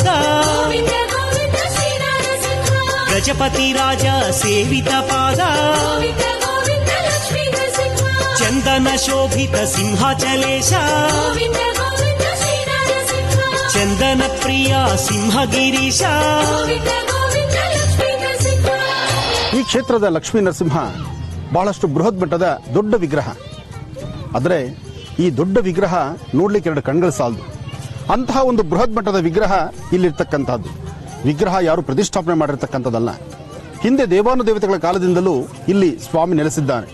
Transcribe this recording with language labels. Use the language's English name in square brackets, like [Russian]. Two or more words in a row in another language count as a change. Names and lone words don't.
[Telugu] గోవింద గోవింద శ్రీ నరసింహ గజపతి రాజ సేవిత పాద గోవింద గోవింద లక్ష్మీ నరసింహ చందన శోభిత సింహాచలేశ గోవింద గోవింద శ్రీ నరసింహ చందన ప్రియ సింహగిరీశ గోవింద గోవింద ಲಕ್ಷ್ಮೀ ನರಸಿಂಹ. [Kannada] ಈ ಕ್ಷೇತ್ರದ ಲಕ್ಷ್ಮೀ ನರಸಿಂಹ ಬಹಳಷ್ಟು ಬೃಹತ್ ಮಟ್ಟದ ದೊಡ್ಡ ವಿಗ್ರಹ. ಆದರೆ ಈ ದೊಡ್ಡ ವಿಗ್ರಹ ನೋಡ್ಲಿಕ್ಕೆ ಎರಡು ಕಣ್ಗಳು ಸಾಲದು. ಅಂತಹ ಒಂದು ಬೃಹತ್ ಮಟ್ಟದ ವಿಗ್ರಹ ಇಲ್ಲಿರ್ತಕ್ಕಂಥದ್ದು. ವಿಗ್ರಹ ಯಾರು ಪ್ರತಿಷ್ಠಾಪನೆ ಮಾಡಿರ್ತಕ್ಕಂಥದ್ದಲ್ಲ. ಹಿಂದೆ ದೇವಾನುದೇವತೆಗಳ ಕಾಲದಿಂದಲೂ ಇಲ್ಲಿ ಸ್ವಾಮಿ ನೆಲೆಸಿದ್ದಾನೆ.